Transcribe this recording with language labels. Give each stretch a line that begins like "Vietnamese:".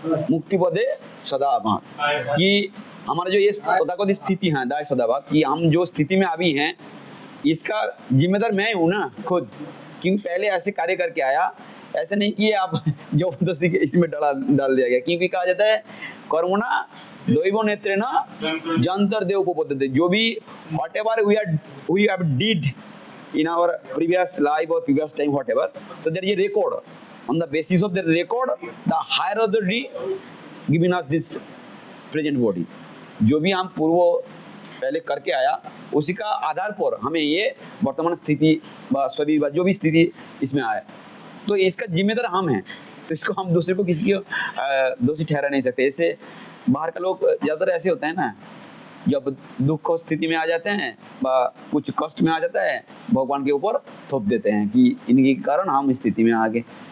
Hindi: मुक्ति पदे सदा भाग, कि हमारा जो ये तथाकथित स्थिति है दाय सदाभाग, कि हम जो स्थिति में अभी हैं इसका जिम्मेदार मैं हूँ ना खुद, क्योंकि पहले ऐसे कार्य करके आया, ऐसे नहीं किए आप जबरदस्ती इसमें डाल दिया गया। क्योंकि कहा जाता है
Sanskrit: कर्मणा दैव नेत्रेण जंतर देव उपपद्यते,
Hindi: जो भी
English: Whatever we have did in our previous life or previous time, whatever, so there is a record. On the basis of the record, the higher authority giving us this present body.
Hindi: जो भी हम पूर्व पहले करके आया उसी का आधार पर हमें ये वर्तमान स्थिति शरीर जो भी स्थिति इसमें आया, तो इसका जिम्मेदार हम हैं। तो इसको हम दूसरे को किसी को दोषी ठहरा नहीं सकते। ऐसे बाहर का लोग ज़्यादातर ऐसे होता है ना, जब दुख स्थिति में आ जाते हैं, कुछ कष्ट में आ जाता है, भगवान के ऊपर थोप देते हैं कि इनके कारण हम इस स्थिति में आ गए।